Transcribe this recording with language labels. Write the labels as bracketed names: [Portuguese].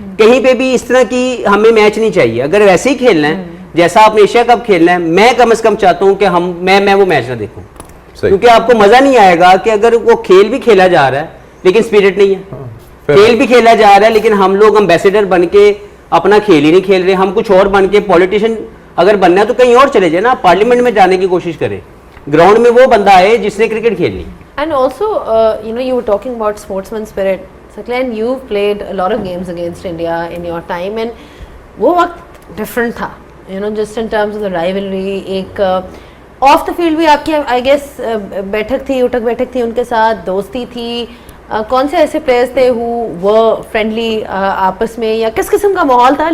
[Hindi] कहीं पे भी इस तरह की हमें मैच नहीं चाहिए। अगर वैसे ही खेलना है जैसा आपने एशिया कप खेलना है, मैं कम से कम चाहता हूं कि मैं वो मैच ना देखूं, क्योंकि आपको मजा नहीं आएगा कि अगर वो खेल भी खेला जा रहा है लेकिन स्पिरिट नहीं है। खेल भी खेला जा रहा है लेकिन हम लोग एम्बेसडर बन के अपना खेल ही नहीं खेल रहे, हम कुछ और बन के, पॉलिटिशियन अगर बनना है तो कहीं और चले जाए ना, पार्लियामेंट में जाने की कोशिश करें, ग्राउंड में वो बंदा है जिसने क्रिकेट खेलनी। [English] And also, you were talking about sportsman spirit. Saklan, you've played a lot of games against India in your time, and [Hindi] वो वक्त [English] different था, just in terms of the rivalry. [Hindi] एक [English] off the field [Hindi] भी आपकी [English] I guess [Hindi] बैठक थी, उठक बैठक थी उनके साथ, दोस्ती थी। कौन से ऐसे players थे [English] who were friendly [Hindi] आपस में, या किस किस्म का माहौल था?